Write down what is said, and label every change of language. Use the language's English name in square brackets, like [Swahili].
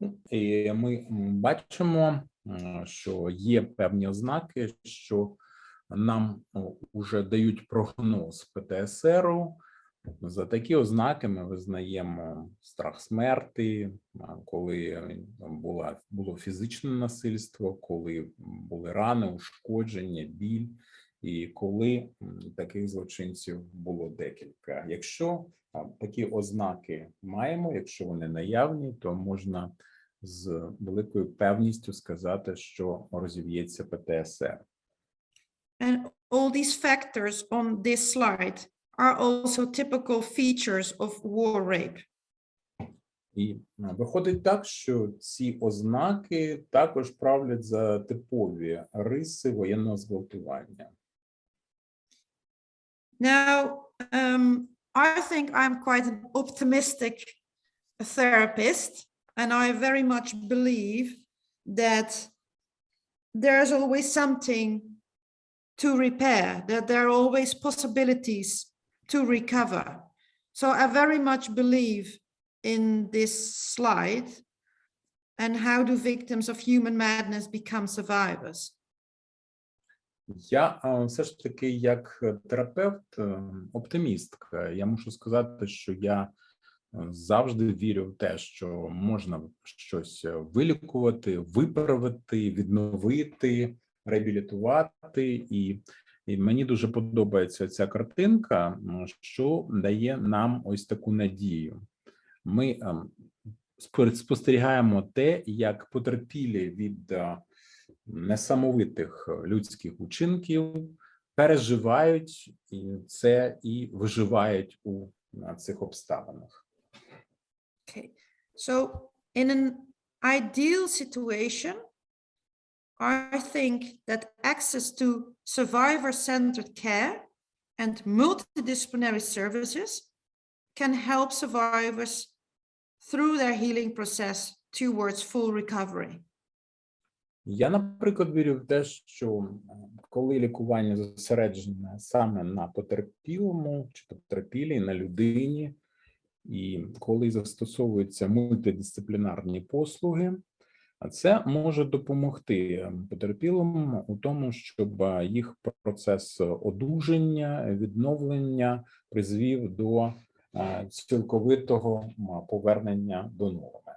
[Ukrainian] І ми бачимо, що є певні ознаки, що нам вже дають прогноз ПТСРу. За такі ознаки ми визнаємо страх смерті, коли було фізичне насильство, коли були рани, ушкодження, біль, і коли таких злочинців було декілька. Якщо такі ознаки маємо, якщо вони наявні, то можна з великою певністю сказати, що розів'ється ПТСР. [English] And all these factors on this slide are also typical features of war rape. [Ukrainian] І виходить так, що ці ознаки також правлять за типові риси воєнного зґвалтування. [English] Now, I think I'm quite an optimistic therapist, and I very much believe that there's always something to repair, that there are always possibilities to recover. So I very much believe in this slide and how do victims of human madness become survivors. [Ukrainian] Я все ж таки як терапевт, оптимістка. Я мушу сказати, що я завжди вірю в те, що можна щось вилікувати, виправити, відновити, реабілітувати. І мені дуже подобається ця картинка, що дає нам ось таку надію. Ми спостерігаємо те, як потерпілі від несамовитих людських учинків переживають це і виживають у цих обставинах. [English] Okay, so in an ideal situation, I think that access to survivor-centered care and multidisciplinary services can help survivors through their healing process towards full recovery. [Ukrainian] Я, наприклад, вірю в те, що коли лікування зосереджене саме на потерпілому чи потерпілій, на людині, і коли застосовуються мультидисциплінарні послуги, це може допомогти потерпілим у тому, щоб їх процес одужання, відновлення призвів до цілковитого повернення до норми.